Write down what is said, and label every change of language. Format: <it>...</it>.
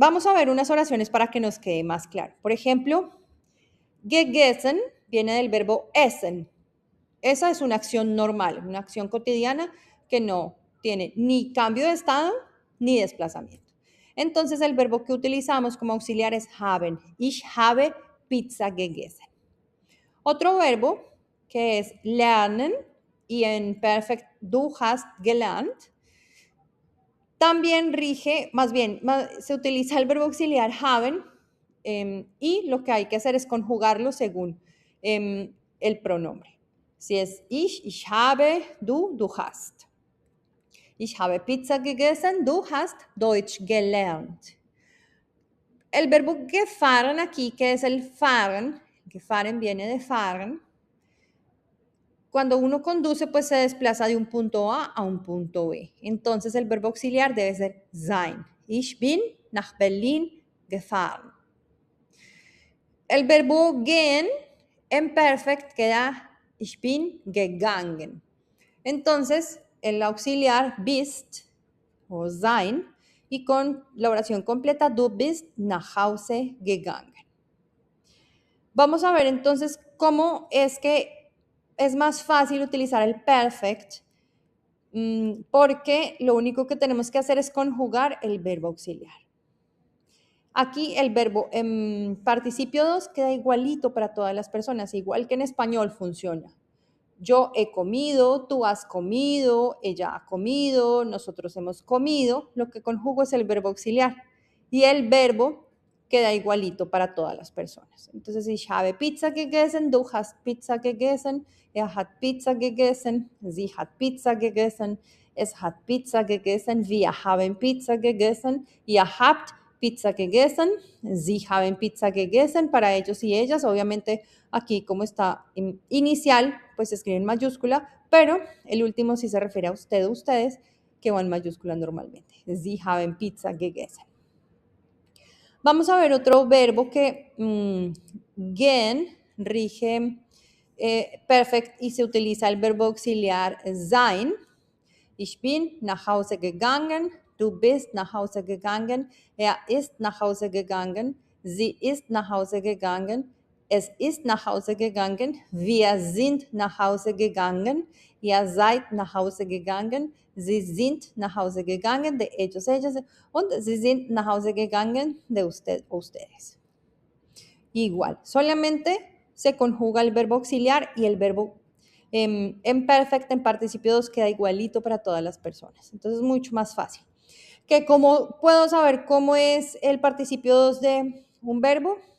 <es>Vamos a ver unas oraciones para que nos quede más claro. Por ejemplo, gegessen viene del verbo essen. Esa es una acción normal, una acción cotidiana que no tiene ni cambio de estado ni desplazamiento. Entonces el verbo que utilizamos como auxiliar es haben.</es> <de>Ich habe Pizza gegessen.</de> <es>Otro verbo que es lernen y en perfect</es> <de>du hast gelernt.</de> <es>También rige, más bien, se utiliza el verbo auxiliar haben y lo que hay que hacer es conjugarlo según el pronombre. Si es</es> <de>ich habe, du hast. Ich habe Pizza gegessen, du hast Deutsch gelernt.</de> <es>El verbo gefahren aquí, que es el fahren viene de fahren. Cuando uno conduce, pues se desplaza de un punto A un punto B. Entonces el verbo auxiliar debe ser sein.</es> <de>Ich bin nach Berlin gefahren.</de> <es>El verbo gehen en perfect queda</es> <de>ich bin gegangen.</de> <es>Entonces el auxiliar bist o sein y con la oración completa</es> <de>du bist nach Hause gegangen.</de> <es>Vamos a ver entonces cómo es que es más fácil utilizar el perfect porque lo único que tenemos que hacer es conjugar el verbo auxiliar. Aquí el verbo en participio 2 queda igualito para todas las personas, igual que en español funciona. Yo he comido, tú has comido, ella ha comido, nosotros hemos comido. Lo que conjugo es el verbo auxiliar y el verbo queda igualito para todas las personas. Entonces,</es> <de>ich habe Pizza gegessen, du hast Pizza gegessen, hat Pizza gegessen, sie hat Pizza gegessen, es hat Pizza gegessen, wir haben Pizza gegessen, ihr habt Pizza gegessen, sie haben Pizza gegessen,</de> <es>para ellos y ellas. Obviamente aquí como está inicial, pues se escribe en mayúscula, pero el último sí se refiere a usted o ustedes, que va en mayúscula normalmente.</es> <de>Sie haben Pizza gegessen.</de> <es>Vamos a ver otro verbo que gehen rige perfect y se utiliza el verbo auxiliar sein.</es> <de>Ich bin nach Hause gegangen, du bist nach Hause gegangen, ist nach Hause gegangen, Sie ist nach Hause gegangen. Es ist nach Hause gegangen. Wir sind nach Hause gegangen. Ihr seid nach Hause gegangen. Sie sind nach Hause gegangen,</de> <es>de ellos, ellas.</es> <de>Und sie sind nach Hause gegangen,</de> <es>de usted, ustedes. Igual, solamente se conjuga el verbo auxiliar y el verbo en perfecto, en participio 2, queda igualito para todas las personas. Entonces es mucho más fácil. ¿Cómo puedo saber cómo es el participio 2 de un verbo?</es>